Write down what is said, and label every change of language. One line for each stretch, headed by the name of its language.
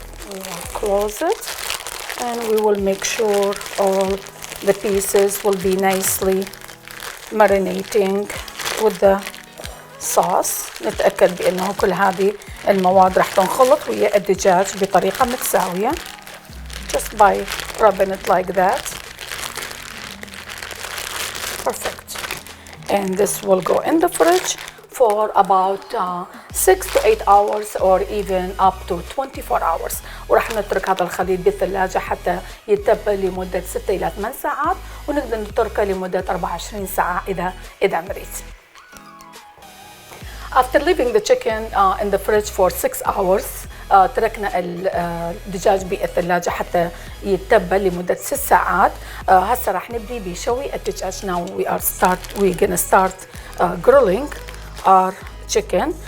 English: We will close it and we will make sure all the pieces will be nicely marinating with the sauce.
Arabic: نتأكد بأنه كل هذه المواد راح تنخلط ويا الدجاج بطريقة متساوية.
English: Just by rubbing it like that. Perfect. And this will go in the fridge for about 6 to 8 hours or even up to 24 hours.
Arabic: وراح نترك هذا الخليط بالثلاجة حتى يتبل لمدة 6 إلى 8 ساعات ونقدر نتركه لمدة 24 ساعة إذا نريد.
English: After leaving the chicken in the fridge for 6 hours,
Arabic: تركنا الدجاج بالثلاجة حتى يتبل لمدة 6 ساعات. هسه راح نبدي بشوي الدجاج.
English: Now we're gonna start grilling our chicken.